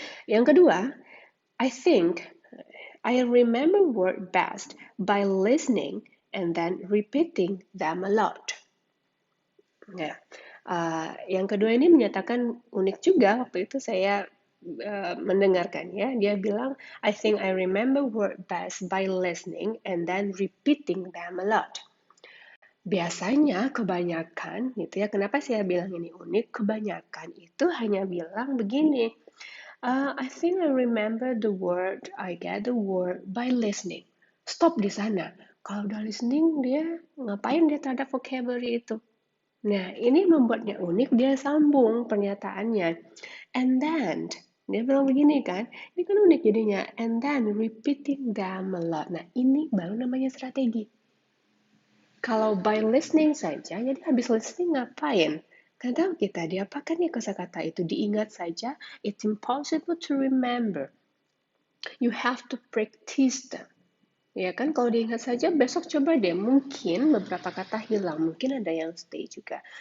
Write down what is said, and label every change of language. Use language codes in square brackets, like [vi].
[id] Yang kedua, [en] I think I remember word best by listening and then repeating them a lot. [id] Nah, yang kedua ini menyatakan unik juga waktu itu saya mendengarkannya. Dia bilang, [en] I think I remember word best by listening and then repeating them a lot. [id] Biasanya kebanyakan, gitu ya, kenapa saya bilang ini unik? Kebanyakan itu hanya bilang begini, [en] I think I remember the word, I get the word by listening. [id] Stop di sana. Kalau udah listening, dia ngapain dia terhadap vocabulary itu? Nah, ini membuatnya unik, dia sambung pernyataannya. [en] And then, [id] dia bilang begini kan, ini kan unik jadinya. [en] And then, repeating them a lot. [id] Nah, ini baru namanya strategi. Kalau [en] by listening [id] saja, jadi habis listening ngapain? Kadang kita diapakan nih kosakata itu diingat saja, [en] it's impossible to remember. You have to practice them. [id] Ya kan, kalau diingat saja, besok coba deh. Mungkin beberapa kata hilang, mungkin ada yang stay juga.